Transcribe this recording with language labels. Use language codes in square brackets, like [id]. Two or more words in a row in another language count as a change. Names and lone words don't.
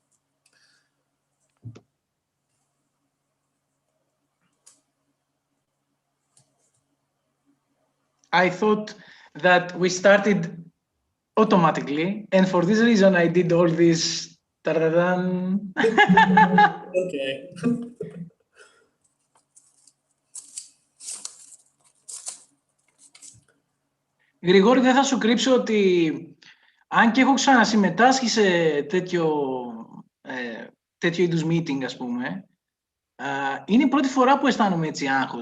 [en] I thought that we started automatically, and for this reason I did all these Tararan. Okay. [el] Γρηγόρη, δεν θα σου κρύψω ότι αν και έχω ξανασυμμετάσχει σε τέτοιο είδους meeting, ας πούμε, είναι η πρώτη φορά που αισθάνομαι έτσι άγχος.